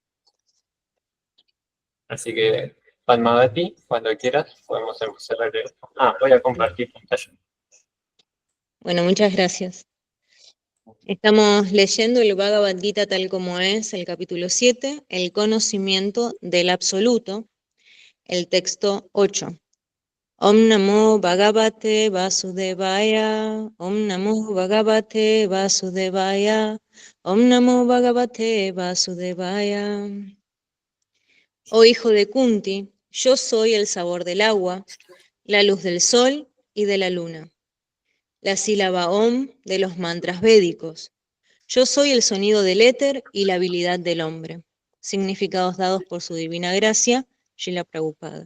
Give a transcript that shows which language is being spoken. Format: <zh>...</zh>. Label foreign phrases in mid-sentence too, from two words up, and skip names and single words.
<es>Así que, Padmavati, cuando quieras, podemos empezar a leer. Voy a compartir pantalla. Bueno, muchas gracias. Estamos leyendo el Bhagavad Gita tal como es, el capítulo 7, el conocimiento del absoluto, el texto 8.</es> <sa>ॐ नमो भगवते वासुदेवाय, ॐ नमो भगवते वासुदेवाय, ॐ नमो भगवते वासुदेवाय.</sa> <es>Oh hijo de Kunti, yo soy el sabor del agua, la luz del sol y de la luna, la sílaba Om de los mantras védicos. Yo soy el sonido del éter y la habilidad del hombre. Significados dados por su divina gracia, Srila Prabhupada.</es>